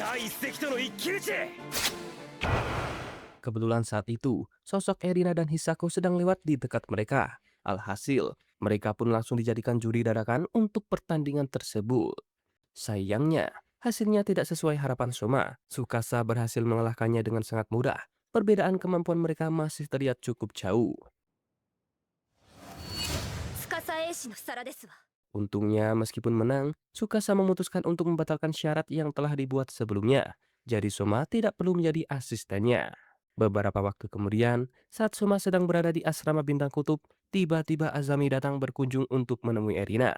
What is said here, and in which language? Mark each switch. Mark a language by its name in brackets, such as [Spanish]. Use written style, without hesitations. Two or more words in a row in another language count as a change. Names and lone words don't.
[Indonesian] Kebetulan saat itu, sosok Erina dan Hisako sedang lewat di dekat mereka. Alhasil, mereka pun langsung dijadikan juri dadakan untuk pertandingan tersebut. Sayangnya, hasilnya tidak sesuai harapan Soma. Tsukasa berhasil mengalahkannya dengan sangat mudah. Perbedaan kemampuan mereka masih terlihat cukup jauh. [Japanese] 司英氏の皿ですわ。 [Indonesian] Untungnya, meskipun menang, Tsukasa memutuskan untuk membatalkan syarat yang telah dibuat sebelumnya. Jadi Soma tidak perlu menjadi asistennya. Beberapa waktu kemudian, saat Soma sedang berada di asrama bintang kutub, tiba-tiba Azami datang berkunjung untuk menemui Erina.